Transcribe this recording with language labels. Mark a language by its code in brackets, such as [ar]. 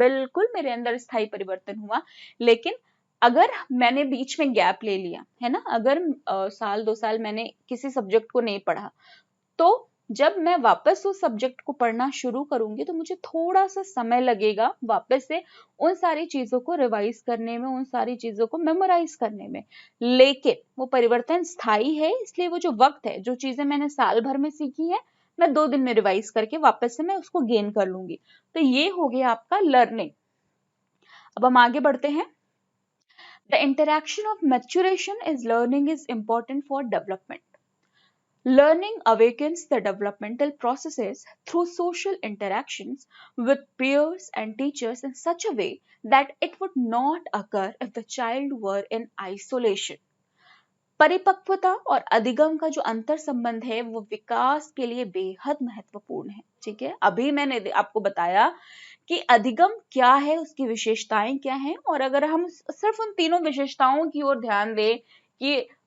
[hi] बिल्कुल मेरे अंदर स्थायी परिवर्तन हुआ, लेकिन अगर मैंने बीच में गैप ले लिया है ना, अगर साल 2 साल मैंने किसी सब्जेक्ट को नहीं पढ़ा, तो जब मैं वापस उस सब्जेक्ट को पढ़ना शुरू करूंगी तो मुझे थोड़ा सा समय लगेगा वापस से उन सारी चीजों को रिवाइज करने में, उन सारी चीजों को मेमोराइज करने में। लेकिन वो परिवर्तन स्थायी है, इसलिए वो जो वक्त है, जो चीजें मैंने साल भर में सीखी है, मैं 2 दिन में रिवाइज करके वापस से मैं उसको गेन कर लूंगी। तो ये हो गया आपका लर्निंग। अब हम आगे बढ़ते हैं। [en] The interaction of maturation is learning is important for development. Learning awakens the developmental processes through social interactions with peers and teachers in such a way that it would not occur if the child were in isolation. [hi] परिपक्वता और अधिगम का जो अंतर संबंध है वो विकास के लिए बेहद महत्वपूर्ण है। ठीक है, अभी मैंने आपको बताया कि अधिगम क्या है, उसकी विशेषताएं क्या हैं, और अगर हम सिर्फ उन तीनों विशेषताओं की ओर ध्यान दें कि